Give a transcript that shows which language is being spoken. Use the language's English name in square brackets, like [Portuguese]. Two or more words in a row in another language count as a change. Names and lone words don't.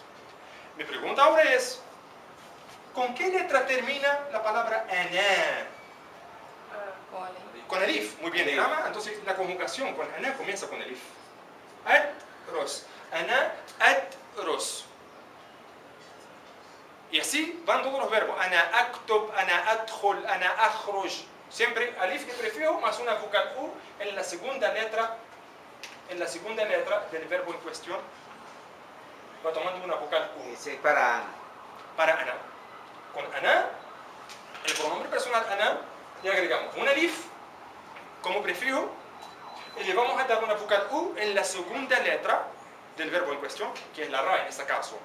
[Spanish] Mi pregunta ahora es, ¿con qué letra termina la palabra ana? Con elif. Muy bien, Rama. Entonces la conjugación con ana comienza con elif. [Arabic] أدرس. أنا، أدرس. [Spanish] Y así van todos los verbos. [Arabic] أنا أكتب، أنا أدخل، أنا أخرج. [Spanish] Siempre alif de prefijo más una vocal u en la segunda letra del verbo en cuestión. Va tomando una vocal u. ese es para ana. Para ana. Con ana, el pronombre personal ana, le agregamos un alif como prefijo y le vamos a dar una vocal u en la segunda letra del verbo en cuestión, que es la ra en este caso.